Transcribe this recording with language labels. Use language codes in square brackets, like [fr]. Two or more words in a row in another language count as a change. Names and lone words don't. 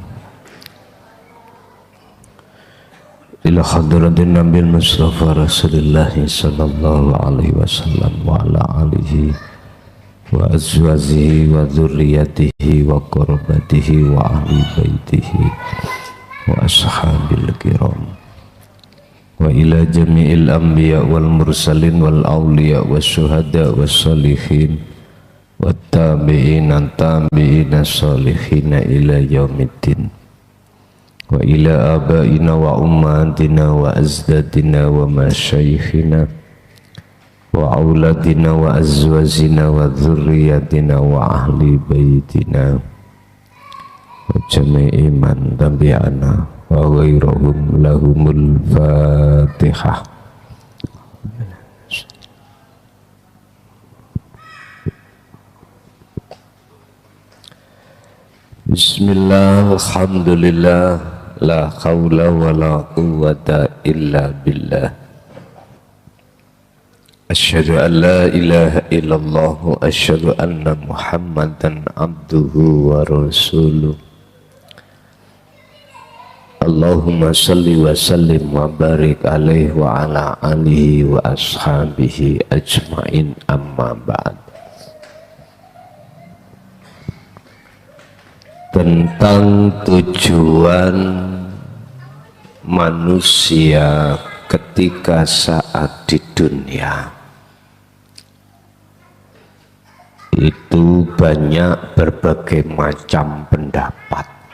[ar] إلى حضرة النبي المصطفى رسول الله صلى الله عليه وسلم وعلى آله وأزواجه وذريته و قرابته وأهل بيته وأصحاب الكرام وإلى جميع الأنبياء وال المرسلين والأولياء والشهداء والصالحين والتابعين تابعين صالحين إلى يوم الدين وإلى آبائنا وأمهاتنا وأجدادنا ومشايخنا وأولادنا وأزواجنا وذرياتنا وأهل بيتنا وجميع من تبعنا وغيرهم لهم الفاتحة. بسم الله، الحمد لله، لا حول ولا قوة إلا بالله. أشهد أن لا إله إلا الله وأشهد أن محمدا عبده ورسوله. اللهم صل وسلم وبارك عليه وعلى آله وأصحابه أجمعين، أما بعد. [id] Tentang tujuan manusia ketika saat di dunia itu banyak berbagai macam pendapat.